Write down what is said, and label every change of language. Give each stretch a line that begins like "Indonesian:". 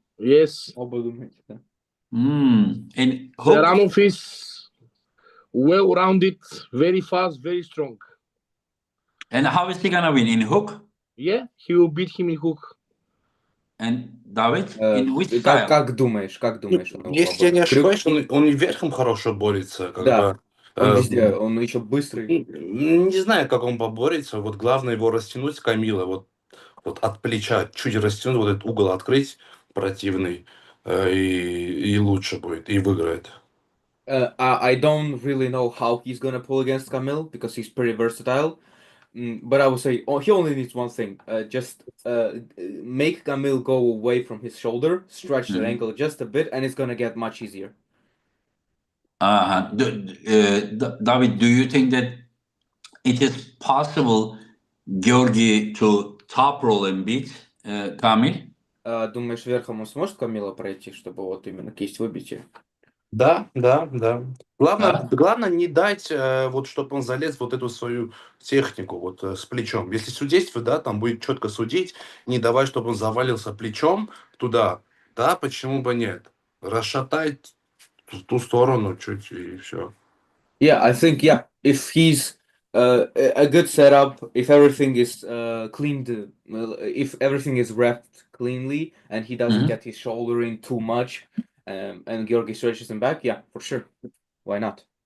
English: Yes.
Russian: Оба думаете, да?
English: And hook? Zaranov is well-rounded, very fast, very strong. And how is he gonna win? In hook? Yeah, he will beat him in hook. And David? In which style?
Russian: Как думаешь? Он Если я не ошибаюсь, он и верхом хорошо борется. Как Да. бы, Он везде, он еще быстрый. не знаю, как он поборется. Вот главное его растянуть, Камила, вот от плеча чуть растянуть, вот этот угол открыть противный, и лучше будет, и выиграет.
English: I don't really know how he's gonna pull against Camille because he's pretty versatile. But I would say he only needs one thing. Just make Camille go away from his shoulder, stretch the ankle just a bit, and it's gonna get much easier. David, do you think that it is possible Georgi to top roll and beat Kamil?
Russian: Думаешь, верхом он сможет Камила пройти, чтобы вот именно кисть выбить? Да. Главное не дать, вот, чтобы он залез вот эту свою технику вот с плечом. Если судейство, да, там будет четко судить, не давай, чтобы он завалился плечом туда, да, почему бы нет? Расшатать в ту сторону чуть и все.
English: Yeah, I think if he's a good setup, if everything is cleaned, if everything is wrapped cleanly, and he doesn't get his shoulder in too much, and Georgi stretches him back, yeah, for sure. Why not?